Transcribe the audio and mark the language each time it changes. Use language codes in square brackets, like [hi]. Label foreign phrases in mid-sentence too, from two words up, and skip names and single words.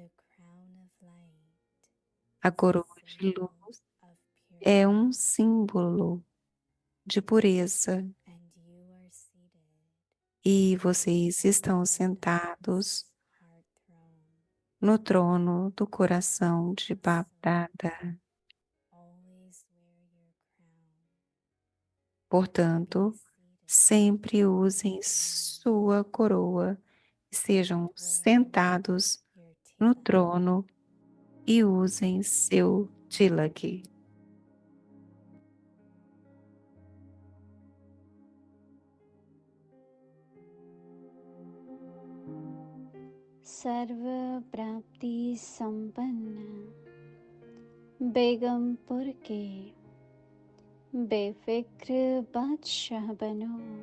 [pt] A coroa de luz é um símbolo de pureza e vocês estão sentados no trono do coração de Bap-Dada. Portanto, sempre usem sua coroa, estejam sentados no trono e usem seu tilak. [hi] सर्व प्राप्ति संपन्न बेगमपुर के बेफिक्र बादशाह बनो।